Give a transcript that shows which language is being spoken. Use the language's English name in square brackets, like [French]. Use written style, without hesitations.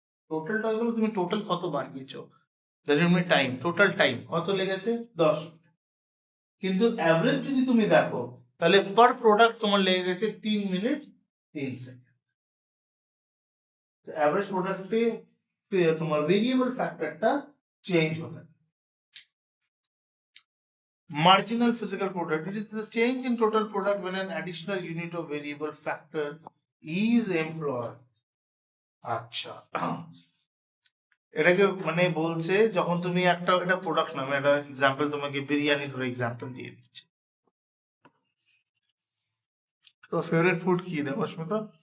[Bangla] টোটালটা হলো তুমি টোটাল কত বানিয়েছো, তুমি টাইম, টোটাল টাইম কত লেগেছে 10, কিন্তু অ্যাভারেজ যদি তুমি দেখো, তাহলে পার প্রোডাক্ট তোমার লেগে গেছে 3 মিনিট 3 সেকেন্ড। অ্যাভারেজ প্রোডাক্টে তোমার ভেরিয়েবল ফ্যাক্টরটা চেঞ্জ হতে থাকে। [English] Marginal physical product, it is the change in total product when an additional unit of variable factor is employed. [Bangla] আচ্ছা, এটাকে মানে বলছে যখন তুমি একটা, এটা প্রোডাক্ট নামে একটা এক্সাম্পল, তোমাকে বিরিয়ানি ধরে এক্সাম্পল দিয়ে দিচ্ছি। তো ফেভারিট ফুড কি দেখো অস্মিতা?